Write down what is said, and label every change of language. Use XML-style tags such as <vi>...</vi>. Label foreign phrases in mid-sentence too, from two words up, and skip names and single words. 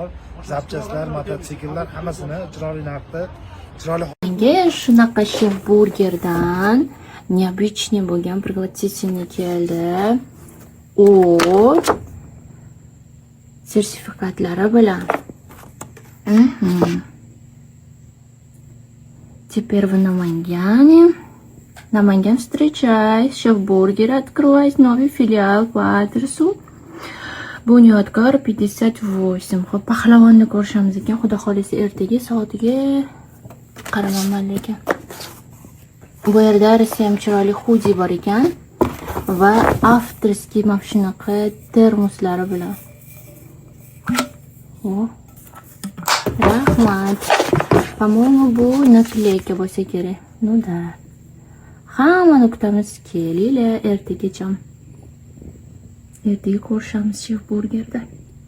<uz>Zapchastlar, mototsikllar hammasini chiroyli narxda, chiroyli. Menga shunaqa shef burgerdan необычный bo'lgan пригласительный keldi. Sertifikatlari bilan.</uz> <ru>Теперь в Наманган встречай. Шеф-бургер открывает новый филиал по адресу Bunyodkor 58.</ru> <uz>Xo'p, pahlavonni ko'rishamiz ekan. Xudo xolisa ertaga soatiga qaramayman lekin. Bu yerda ham chiroyli hudi bor ekan va avtorskiy mana shunaqa termoslari bilan. Rahmat.</uz> <ru>По-моему,</ru> <uz>bu nakleyka bo'lsa kerak.</uz> <ru>Ну да.</ru> <uz>Hammani kutamiz, kelinglar ertagacha. Ertaga ko'rishamiz shef burgerda.</uz>